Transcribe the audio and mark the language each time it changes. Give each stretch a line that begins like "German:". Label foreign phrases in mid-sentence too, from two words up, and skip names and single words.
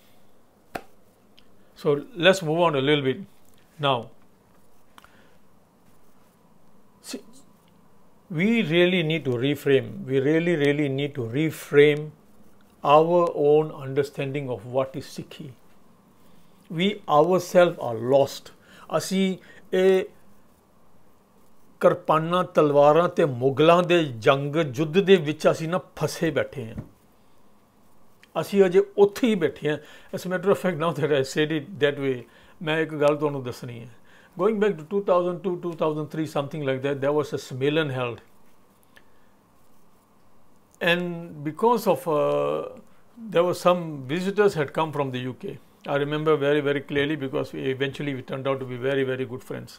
English: So let's move on a little bit now. See, we really need to reframe. We really need to reframe our own understanding of what is Sikhi. We ourselves are lost.
Punjabi: ਅਸੀਂ ਇਹ ਕਿਰਪਾਨਾਂ ਤਲਵਾਰਾਂ ਤੇ ਮੁਗਲਾਂ ਦੇ ਜੰਗ ਯੁੱਧ ਦੇ ਵਿੱਚ ਅਸੀਂ ਨਾ ਫਸੇ ਬੈਠੇ ਹਾਂ. ਅਸੀਂ ਅਜੇ ਉੱਥੇ ਹੀ ਬੈਠੇ ਹਾਂ.
English: As a matter of fact, now that I said it that way,
Punjabi: ਮੈਂ ਇੱਕ ਗੱਲ ਤੁਹਾਨੂੰ ਦੱਸਣੀ ਹੈ.
English: Going back to 2002, 2003, something like that, there was a Sammelan held. And because of, there were some visitors had come from the UK. I remember very clearly because eventually we turned out to be very good friends.